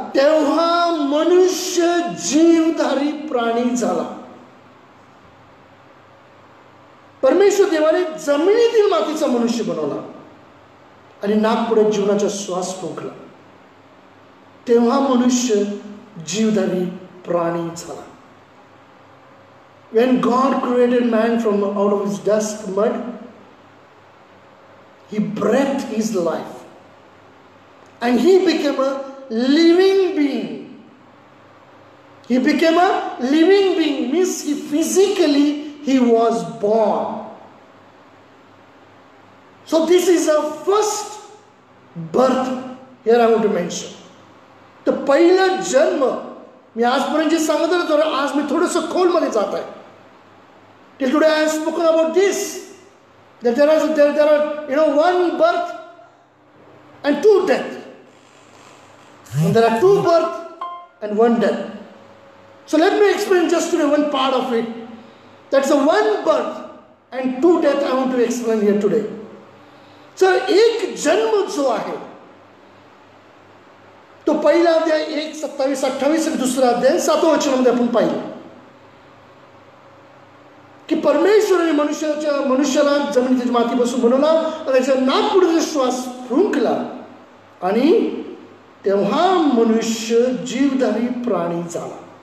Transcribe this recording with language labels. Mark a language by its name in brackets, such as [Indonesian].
[Marathi] तेव्हा मनुष्य जीवधारी प्राणी झाला. परमेश्वर देवाने जमिनीतील मातीचा मनुष्य बनवला आणि नाकपुड्यात जीवनाचा श्वास फुंकला. तेव्हा मनुष्य जीवधारी प्राणी झाला. [English] When God created man from out of his dust mud, he breathed his life and he became a living being. He became a living being means he was born. So this is a first birth here I want to mention. [Marathi] तर पहिला जन्म मी आजपर्यंत जे सांगत होतो आज मी थोडंसं खोलमध्ये जात आहे. [English] Till today I have spoken about this, that there are one birth and 2 death. And there are 2 birth and 1 death. So let me explain just today one part of it. That's the 1 birth and 2 death I want to explain here today. [Marathi] So एक जन्म जो आहे तो पहिला अध्याय 1:27-28 आणि 2रा अध्याय 7व्या वचनामध्ये आपण पाहिलं की परमेश्वराने मनुष्याला जमिनीच्या मातीपासून बनवला आणि त्याच्या नाकपुडीचा श्वास फुंकला आणि तेव्हा मनुष्य जीवधारी प्राणी झाला.